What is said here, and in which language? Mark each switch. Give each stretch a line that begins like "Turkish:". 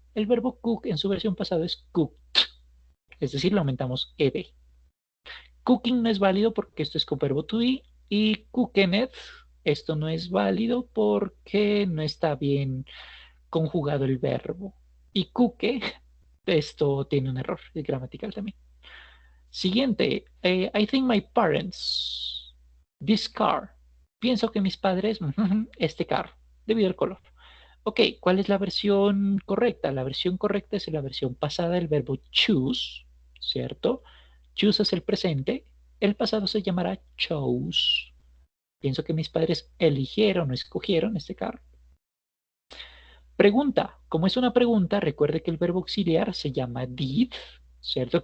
Spanish: El verbo cook en su versión pasada es cooked, es decir, le aumentamos ed. Cooking no es válido porque esto es con verbo to be y cookened, esto no es válido porque no está bien conjugado el verbo. Y cooke, esto tiene un error gramatical también.
English: Siguiente, I think my parents, this car.
Spanish: Pienso que mis padres, este carro, debido al color. Ok, ¿cuál es la versión correcta? La versión correcta es la versión pasada del verbo choose, ¿cierto? Choose es el presente, el pasado se llamará chose. Pienso que mis padres eligieron o escogieron este carro. Pregunta, como es una pregunta, recuerde que el verbo auxiliar se llama did, ¿cierto?